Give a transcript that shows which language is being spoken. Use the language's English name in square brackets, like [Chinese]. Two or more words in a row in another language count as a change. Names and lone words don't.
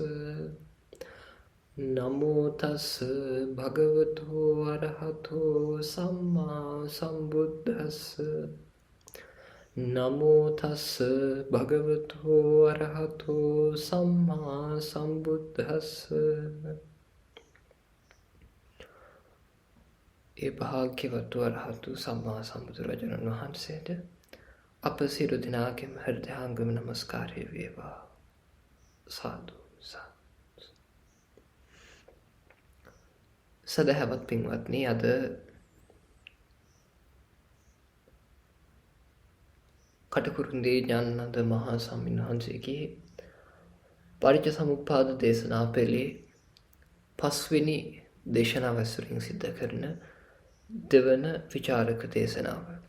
[Pali] නමෝ තස් භගවතු අරහතෝ සම්මා සම්බුද්දස්ස. නමෝ තස් භගවතු අරහතෝ සම්මා සම්බුද්දස්ස. [Sinhala] ඒ භාග්‍යවතු අරහතු සම්මා සම්බුදුරජාණන් වහන්සේට අප සියලු දෙනාගේම හෘදයාංගම නමස්කාරය වේවා. සාදු සාදු. සදහවත් පින්වත්නි, අද කටුකුරුන්දී ඥානানন্দ මහා ස්වාමීන් වහන්සේගේ පටිච්චසමුප්පාද දේශනා පෙළේ පස්වෙනි දේශනාව ඇසුරින් සිද්ධ කරන දෙවන විචාරක දේශනාව.